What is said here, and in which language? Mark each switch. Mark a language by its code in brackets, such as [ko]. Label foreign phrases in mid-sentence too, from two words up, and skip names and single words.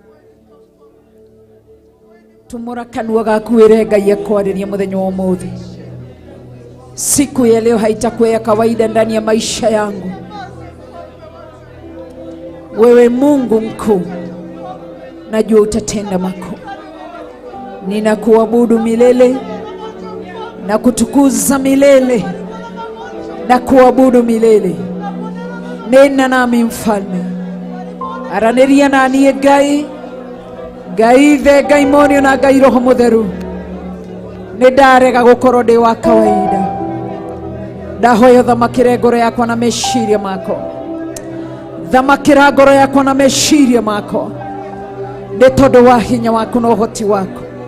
[ki] Tumura kanua gaku wire Ngai akwariria muthenya wa umuthi. [sw] Siku ya leo haitakuwa ya kawaida ndani ya maisha yangu. Wewe Mungu mkuu, najua utatenda makuu. Ninakuabudu milele na kutukuza milele na kuabudu milele. Nena nami mfalme. [ki] Araniria nani Ngai, Ngai the Ngai monio na Ngai roho mutheru. Nidarega gukorwo ndi wa kawaida. Ndahoya thamakire ngoro yakwa na meciria mako. Thamakira ngoro yakwa na meciria mako. Nĩ tondũ wa hinya waku na ũhoti waku.